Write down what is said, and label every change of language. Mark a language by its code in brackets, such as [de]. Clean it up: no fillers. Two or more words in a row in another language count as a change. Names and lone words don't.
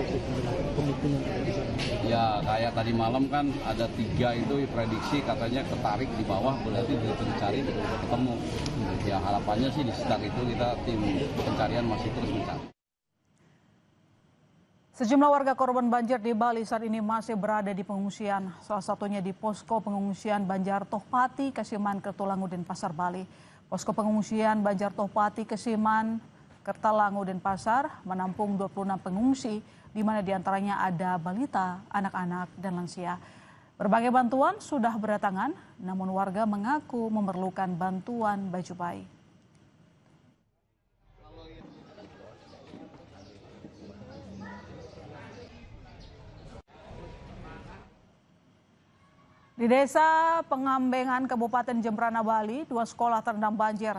[id] Ya, kayak tadi malam kan ada 3 itu prediksi katanya ketarik di bawah, berarti dicari ketemu. Ya, harapannya sih di sekitar itu kita tim pencarian masih terus mencari. Sejumlah warga korban banjir di Bali saat ini masih berada di pengungsian. Salah satunya di posko pengungsian Banjar Tohpati, Kesiman Kertulangu, Denpasar, Bali. Posko pengungsian Banjar Tohpati, Kesiman Kertalangu, Denpasar menampung 26 pengungsi, di mana diantaranya ada balita, anak-anak, dan lansia. Berbagai bantuan sudah berdatangan, namun warga mengaku memerlukan bantuan baju bayi. Di Desa Pengambengan, Kabupaten Jembrana, Bali, 2 sekolah terendam banjir.